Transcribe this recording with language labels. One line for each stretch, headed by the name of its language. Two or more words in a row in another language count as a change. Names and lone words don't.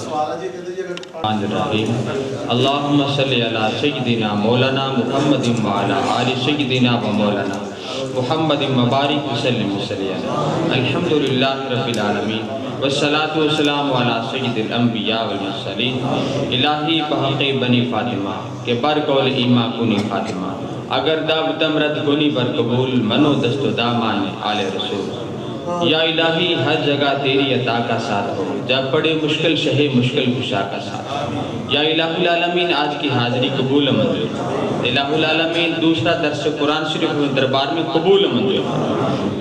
Arabic: اللہم صلی علی سیدنا مولانا محمد وعلی آل سیدنا و مولانا محمد مبارک وسلم وسلم۔ الحمدللہ رب العالمین والصلاة والسلام علی سید الانبیاء والمرسلین۔
Persian: الہی بحق بنی فاطمہ کہ بر قول ایمہ کنی فاطمہ، اگر داب دمرد کنی بر قبول منو دست و دامان آل رسول۔
Urdu: یا الہی ہر جگہ تیری عطا کا ساتھ ہو، جب پڑے مشکل شہ مشکل کشا کا ساتھ۔ یا الہ العالمین آج کی حاضری قبول منظور، الہ العالمین دوسرا درس قرآن شریف دربار میں قبول منظور۔